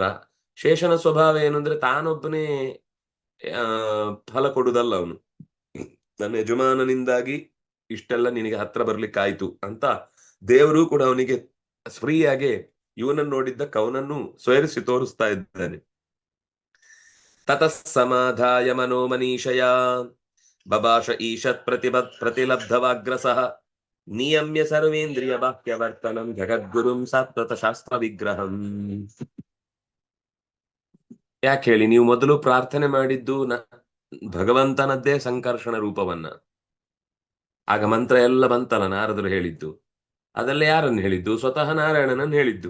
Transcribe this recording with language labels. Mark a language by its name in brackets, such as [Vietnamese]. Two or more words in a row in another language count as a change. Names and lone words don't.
[Kannada] ಶೇಷನ ಸ್ವಭಾವ ಏನು ಅಂದ್ರೆ ತಾನೊಬ್ಬನೇ ಫಲ ಕೊಡುದಲ್ಲ, ಅವನು ನನ್ನ ಯಜಮಾನನಿಂದಾಗಿ ಇಷ್ಟೆಲ್ಲ ನಿನಗೆ ಹತ್ರ ಬರ್ಲಿಕ್ಕಾಯ್ತು ಅಂತ ದೇವರು ಕೂಡ ಅವನಿಗೆ ಫ್ರೀಯಾಗೆ ಇವನನ್ನು ನೋಡಿದ್ದ ಕವನನ್ನು ಸ್ವಯರಿಸಿ ತೋರಿಸ್ತಾ ಇದ್ದಾನೆ. [Sanskrit] ತತಃ ಸಮಾಧಾಯ ಮನೋ ಮನೀಷಯ ಬಭಾಷ ಈಶತ್ ಪ್ರತಿಲಬ್ಧವಾಗ್ರಸಃ ನಿಯಮ್ಯ ಸರ್ವೇಂದ್ರಿಯ ಬಾಹ್ಯವರ್ತನಂ ಜಗದ್ಗುರುಂ ಸಾತ್ವತ ಶಾಸ್ತ್ರ ವಿಗ್ರಹಂ. [Kannada] ಯಾಕೆ ಹೇಳಿ, ನೀವು ಮೊದಲು ಪ್ರಾರ್ಥನೆ ಮಾಡಿದ್ದು ಭಗವಂತನದ್ದೇ ಸಂಕರ್ಷಣ ರೂಪವನ್ನ. ಆಗ ಮಂತ್ರ ಎಲ್ಲ ಬಂತಲ್ಲ, ನಾರದರು ಹೇಳಿದ್ದು. ಅದೆಲ್ಲ ಯಾರನ್ನು ಹೇಳಿದ್ದು? ಸ್ವತಃ ನಾರಾಯಣನನ್ನು ಹೇಳಿದ್ದು.